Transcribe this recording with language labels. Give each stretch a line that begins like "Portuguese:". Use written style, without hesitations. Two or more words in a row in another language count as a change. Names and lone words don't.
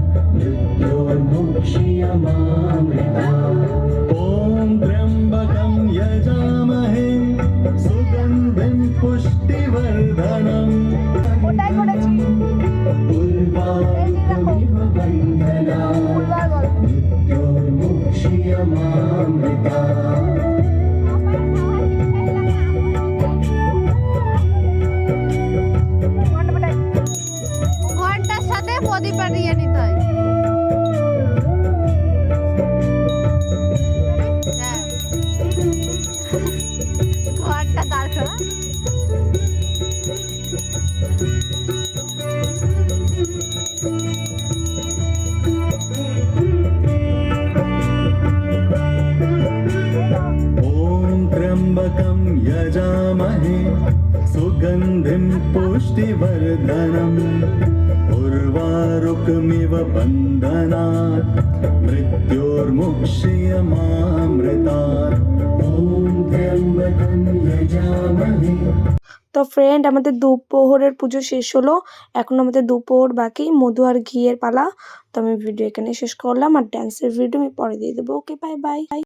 Sanskrit: मृत्योर्मुक्षीयमामृतात् ॐ त्र्यम्बकं यजामहे सुगन्धिं पुष्टिवर्धनम् उर्वारुकमिव बन्धनात् मृत्योर्मुक्षीयमामृतात्
Bangla: ঘন্টার সাথে প্রদীপ নিয়ে নিতে হয়। হ্যাঁ, ঘন্টা দাঁড় করা।
Sanskrit: ॐ त्र्यम्बकं यजामहे सुगन्धिं पुष्टिवर्धनम् उर्वारुकमिव बन्धनात् मृत्योर्मुक्षीयमामृतात् ॐ त्र्यम्बकं यजामहे।
Bangla: তো ফ্রেন্ড, আমাদের দুপুরের পুজো শেষ হলো, এখন আমাদের দুপুর বাকি, মধু আর ঘিয়ের পালা। তো আমি ভিডিও এখানে শেষ করলাম, আর ড্যান্সের ভিডিও আমি পরে দিয়ে দেবো।
English: Okay, bye bye.